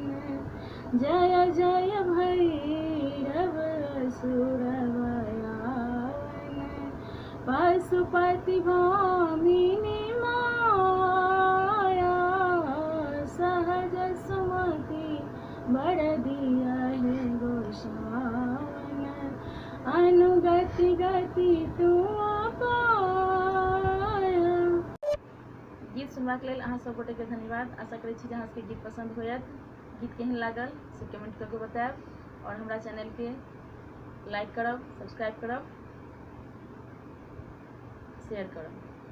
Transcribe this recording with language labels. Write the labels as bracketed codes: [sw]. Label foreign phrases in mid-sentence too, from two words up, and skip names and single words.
[mai] जय जय भैरव असुर भयावन, पशुपति भामिनी माया, सहज सुमति बड़ दिया है गोसाउन, अनुगति गति तू पाया। गीत सुनबाक लेल अहाँ सब गोटे के धन्यवाद। आशा करै छी जे अहाँ सबके गीत पसंद होयत। गीत केहन लागल से कमेंट करके बताएब और हमरा चैनल के लाइक करब, सब्सक्राइब करब, शेयर करब।